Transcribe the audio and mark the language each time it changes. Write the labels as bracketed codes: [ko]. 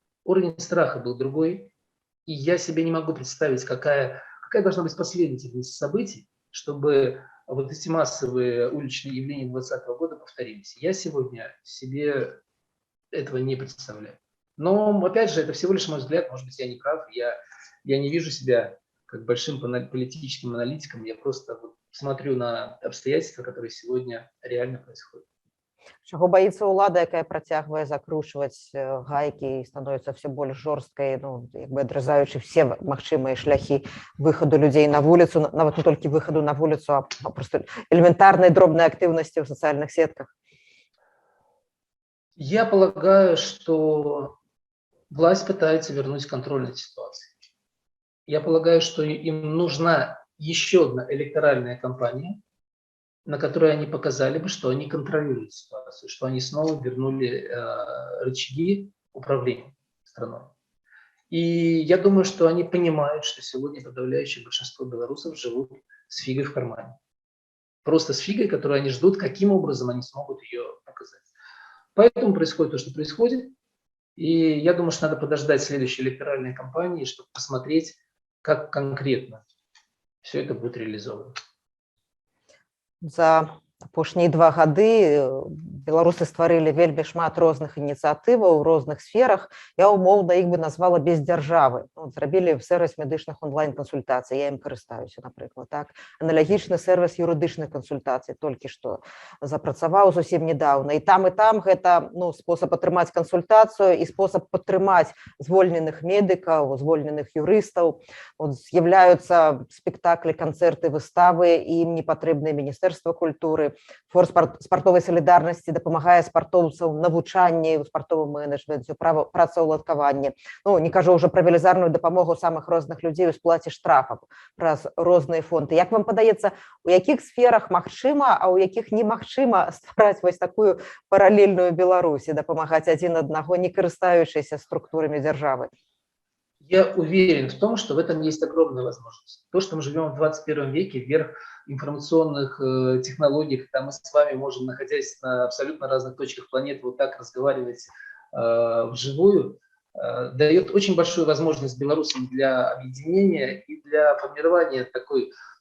[ru] Уровень страха был другой, и я себе не могу представить, какая должна быть последовательность событий, чтобы вот эти массовые уличные явления 2020 года повторились. Я сегодня себе этого не представляю. Но, опять же, это всего лишь мой взгляд, может быть, я не прав, я не вижу себя как большим политическим аналитиком, я просто вот смотрю на обстоятельства, которые сегодня реально происходят. [be] Чаго боится ўлада, якая працягвае закручваць гайкі і становіцца все больш жорсткай, ну, як бы адрызаючы все магчымыя шляхі выхаду людзей на вуліцу, нават не толькі выхаду на вуліцу, а просто элементарнай дробнай актыўнасці ў сацыяльных сетках. [ru] Я полагаю, что власть пытается вернуть контроль над ситуацией. Я полагаю, что им нужна еще одна электоральная кампания, на которой они показали бы, что они контролируют ситуацию, что они снова вернули рычаги управления страной. И я думаю, что они понимают, что сегодня подавляющее большинство белорусов живут с фигой в кармане. Просто с фигой, которую они ждут, каким образом они смогут ее показать. Поэтому происходит то, что происходит. И я думаю, что надо подождать следующей электоральной кампании, чтобы посмотреть, как конкретно все это будет реализовано. [be] За апошнія 2 гады беларусы стварылі вельмі шмат розных ініцыятываў у розных сферах. Я умоўна іх бы назвала без дзяржавы. Зрабілі сервіс медычных онлайн-кансультацый, я ім карыстаюся, напрыклад, так. Аналагічны сервіс юрыдычных кансультацый толькі што запрацаваў зусім недавно. І там гэта, ну, спосаб атрымаць кансультацыю і спосаб падтрымаць звольненых медыкаў, звольненых юрыстаў. З'яўляюцца спектаклі, канцэрты, выставы, і ім не патрэбнае міністэрства культуры. Фонд спартовай салідарнасці дапамагае спартоўцам навучанні ў спартовым менеджменце, працаўладкаванні. Ну, не кажу ўжо пра велізарную дапамогу самых розных людзей у сплаце штрафаў праз розныя фонды. Як вам падаецца, у якіх сферах магчыма, а ў якіх немагчыма ствараць вось такую паралельную Беларусі, дапамагаць адзін аднаго, не карыстаючыся структурамі дзяржавы? [ru] Я уверен в том, что в этом есть огромная возможность. То, что мы живем в 21 веке, вверх информационных технологий, когда мы с вами можем, находясь на абсолютно разных точках планеты, вот так разговаривать вживую, дает очень большую возможность белорусам для объединения и для формирования такой